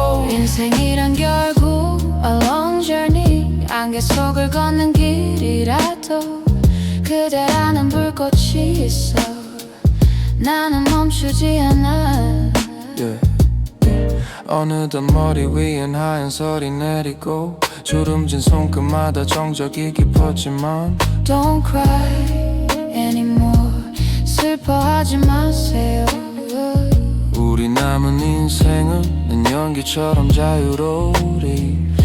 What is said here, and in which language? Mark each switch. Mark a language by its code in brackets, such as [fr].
[ko] 인생이란 결국 [en] a long journey, [ko] 안개 속을 걷는 길이라도 그대라는 불꽃이 있어. 나는 멈추지 않아. 어느덧 머리 위엔 하얀 설이 내리고 주름진 손끝마다 정적이 깊었지만 [en] Don't cry anymore, [ko] 슬퍼하지 마세요. 우리 남은 인생은 연기처럼 자유로우리.